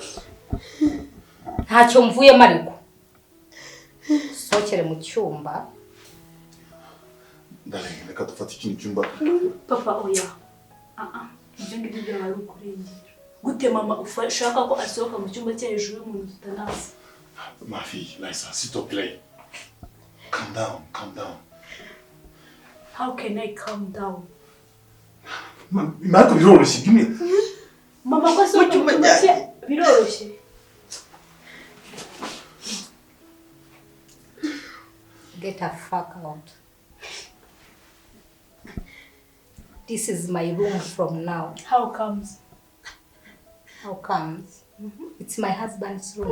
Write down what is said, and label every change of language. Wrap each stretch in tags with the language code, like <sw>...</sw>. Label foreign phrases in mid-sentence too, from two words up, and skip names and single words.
<rw>Ntacyo mvuyemo ariko. Sokere mu cyumba. Darling, reka dufate ikindi cyumba. Papa oya. Ibyo ngibyo byabaye ukurengera. Gute mama ushaka ko asohoka mu cyumba cye hejuru y'umuntu tutanazi?</rw> <fr>Ma fille, Laïsa, s'il te plaît.</fr> <en>Calm down, calm down. How can I calm down?</en> <rw>Marco biroroshye kimwe. Mama ko so biroroshye.</rw> <en>Get a fuck out. This is my room from now. How comes? How comes? It's my husband's room.</en>